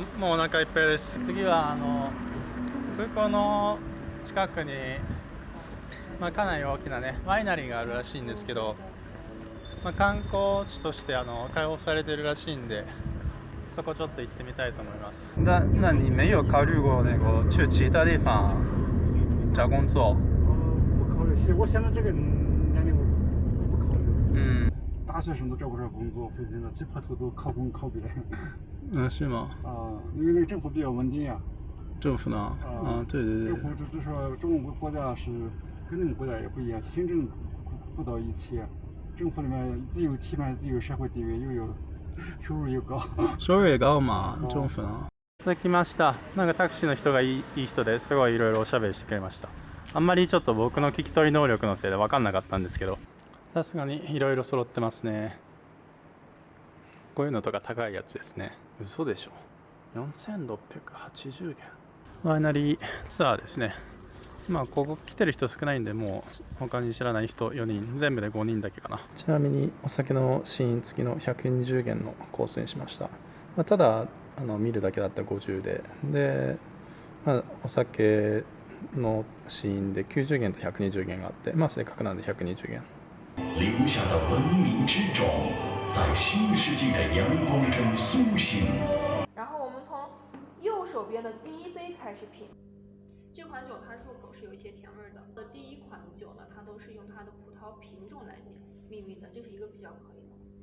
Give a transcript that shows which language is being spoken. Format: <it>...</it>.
<ja>もうお腹いっぱいです。次は空港の近くに、まあ、かなり大きなねワイナリーがあるらしいんですけど、まあ、観光地として開放されてるらしいんで、そこちょっと行ってみたいと思います。</ja> <zh>那你没有考虑过那个去其他地方找工作？不考虑，我现在这个年龄不考虑。大学生都找不着工作，现在挤破头都考公考编。是吗？因为那个政府比较稳定呀。政府呢？对。政府就是说，中国国家是跟那个国家也不一样，行政不到一起，政府里面既有体面，既有社会地位，又有收入又高。收入也高嘛，政府呢？</zh> <ja>続きました。なんかタクシーの人がいい人ですごいいろいろおしゃべりしてくれました。あんまりちょっと僕の聞き取り能力のせいで分かんなかったんですけど、さすがにいろいろ揃ってますね。こういうのとか高いやつですね。嘘でしょ。4680元。ワイナリーツアーですね。まあここ来てる人少ないんで、もう他に知らない人4人、全部で5人だけかな。ちなみにお酒の試飲付きの120元のコースにしました。まあ、ただ見るだけだったら50で、まあ、お酒の試飲で90元と120元があって、まあせっかくなんで120元。</ja> <zh>留下的文明之种，在新世纪的阳光中苏醒。然后我们从右手边的第一杯开始品。这款酒它入口是有一些甜味的。第一款酒呢，它都是用它的葡萄品种来命名的，这是一个比较可以的。</zh>